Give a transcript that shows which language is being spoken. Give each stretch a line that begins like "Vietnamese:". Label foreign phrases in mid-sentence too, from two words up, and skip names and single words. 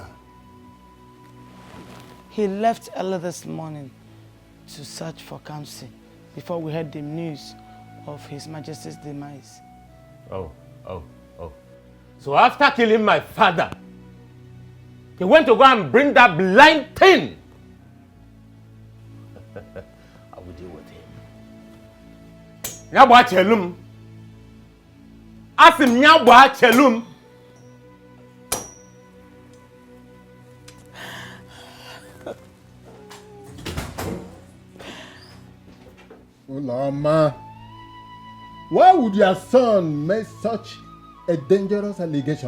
English: He left early this morning to search for Kamsi before we heard the news of His Majesty's demise. Oh. So after killing my father, he went to go and bring that blind thing. I will deal with him. Nyabwa chelum. Asim nyabwa chelum. Ulama, why would your son make such a dangerous allegation?